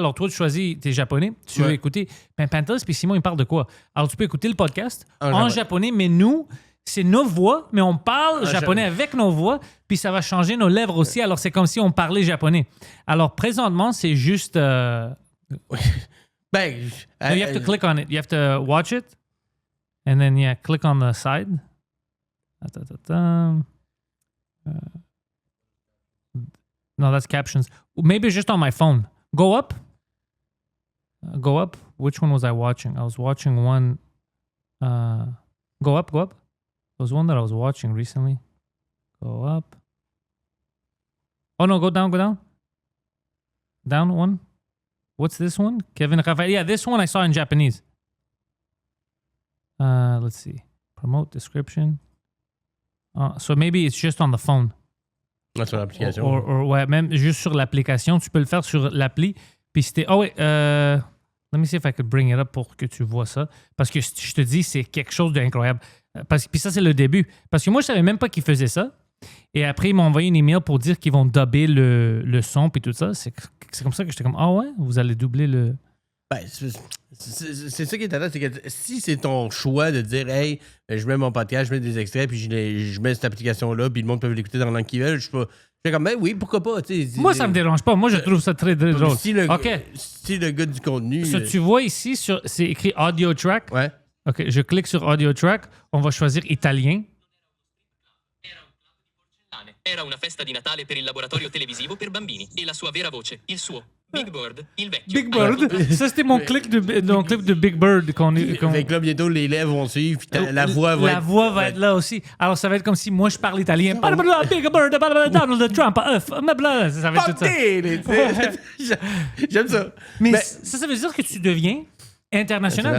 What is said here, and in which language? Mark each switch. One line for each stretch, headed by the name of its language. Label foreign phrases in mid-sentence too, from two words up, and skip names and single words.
French: Alors, toi, tu choisis, t'es japonais, tu veux écouter Pantelis, puis Simon, il parle de quoi? Alors, tu peux écouter le podcast en japonais, mais nous, c'est nos voix, mais on parle japonais avec nos voix, puis ça va changer nos lèvres aussi. Alors, c'est comme si on parlait japonais. Alors, présentement, c'est juste... ben...
English: No, you have to click on it. You have to watch it. And then, click on the side. No, that's captions. Maybe just on my phone. Go up. Go up. Which one was I watching? I was watching one. Go up. There was one that I was watching recently. Go up. Oh, no, go down. Down one. What's this one? Kevin Rafael. Yeah, this one I saw in Japanese. Let's see. Promote description. So maybe it's just on the phone.
French: Sur l'application. Ouais, même juste sur l'application. Tu peux le faire sur l'appli. Puis c'était...
English: Oh, wait. Let me see if I could bring it up
French: pour que tu vois ça. Parce que je te dis, c'est quelque chose d'incroyable. Puis ça, c'est le début. Parce que moi, je savais même pas qu'ils faisaient ça. Et après, ils m'ont envoyé une email pour dire qu'ils vont dubber le son puis tout ça. C'est comme ça que j'étais comme, ah ouais, vous allez doubler le... Ben, c'est ça qui est intéressant, c'est que si c'est ton choix de dire, hey, je mets mon podcast, je mets des extraits, puis je mets cette application-là, puis le monde peut l'écouter dans la langue qu'ils veulent, je fais comme, ben oui, pourquoi pas. Moi, ça me dérange pas. Moi, je trouve ça très drôle. Si le gars du contenu. Tu vois ici, c'est écrit Audio Track. Ouais. OK, je clique sur Audio Track. On va choisir italien.
Italian: Era una festa di Natale per il laboratorio televisivo per bambini e la sua vera voce, il suo Big Bird, il vecchio.
French: Big Bird? Ça, c'était mon clip de Big Bird qu'on... Fait que là, bientôt, les lèvres vont suivre, puis la voix va La voix va être là aussi. Alors, ça va être comme si moi, je parle italien. Big Bird, Donald Trump, ça va être tout ça. J'aime ça. Mais ça veut dire que tu deviens international.